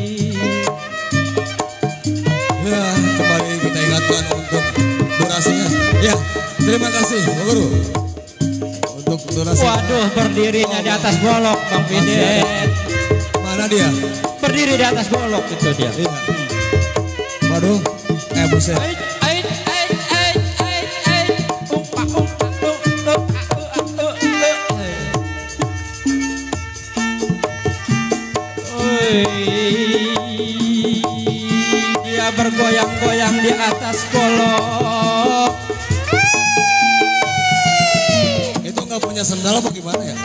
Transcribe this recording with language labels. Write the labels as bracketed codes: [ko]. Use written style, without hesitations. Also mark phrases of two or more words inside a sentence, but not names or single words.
[id] Ya, kembali kita ingatkan untuk durasinya. Ya, terima kasih Bang Guru untuk durasi. Waduh, berdirinya di atas golok Bang Bidet. Mana dia? Berdiri di atas golok itu dia. Iya. Waduh, buset. Ait, ait, ait, ait, ait, ait. Umpa, umpa, dia bergoyang-goyang di atas golok. Itu nggak punya sendal apa gimana ya?